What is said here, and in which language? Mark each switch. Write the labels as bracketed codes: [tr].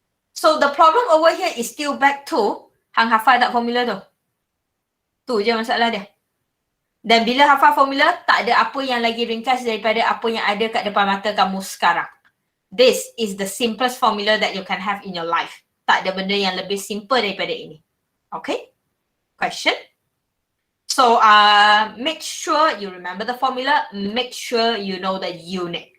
[en] So the problem over here is still back to [ms] hang hafal tak formula tu? Tu je masalah dia. Dan bila hafal formula, tak ada apa yang lagi ringkas daripada apa yang ada kat depan mata kamu sekarang. [en] This is the simplest formula that you can have in your life. [ms] Tak ada benda yang lebih simple daripada ini. [en] Okay? Question? So, make sure you remember the formula. Make sure you know the unit.